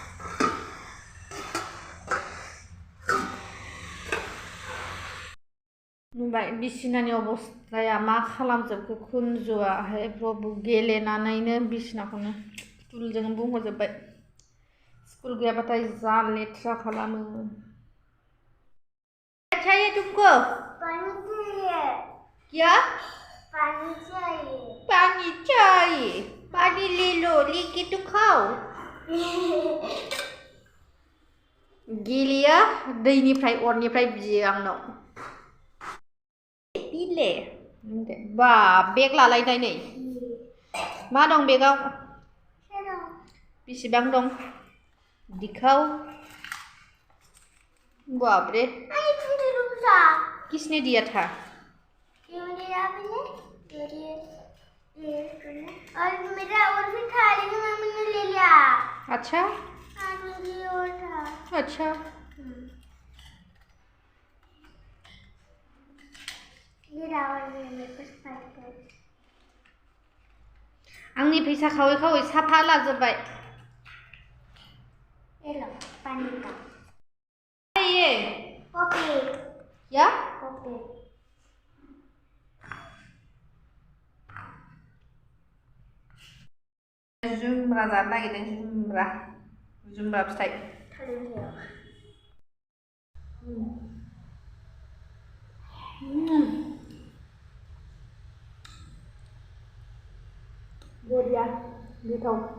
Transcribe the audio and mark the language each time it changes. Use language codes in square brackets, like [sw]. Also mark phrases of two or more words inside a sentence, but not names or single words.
[brx] नुबाय बिसिनानि अबस्थाया मा खालामजोबखो कुन्जुआ प्रभु गेलेनानैनो बिसिनाखौनो फुलजों बुंहरजोब्बाय। स्कुल गयाबाथाय जा लेथ्रा खालामो। [hi] चाहिए तुमको? पानी चाहिए। क्या? पानी चाहिए। पानी चाहिए। पानी ले लो, लेके तो खाओ। [brx] गेलेया दैनिफ्राय अरनिफ्राय बियो आंनाव। इले बा बेग लालायनाय नै मा दं बेगाव? बेसेबां दं? [hi] दिखाव बाप रे किसने दिया था? और मेरा और भी था लेकिन मम्मी ने ले लिया। अच्छा और था। [brx] अच्छा आंनि फैसा खावै खावै साफा लाजोब्बाय। [hi] ये क्या? [brx] जुमब्रा जानो नागिरदों। जुमब्रा फिथाइ। बरिया गोथाव।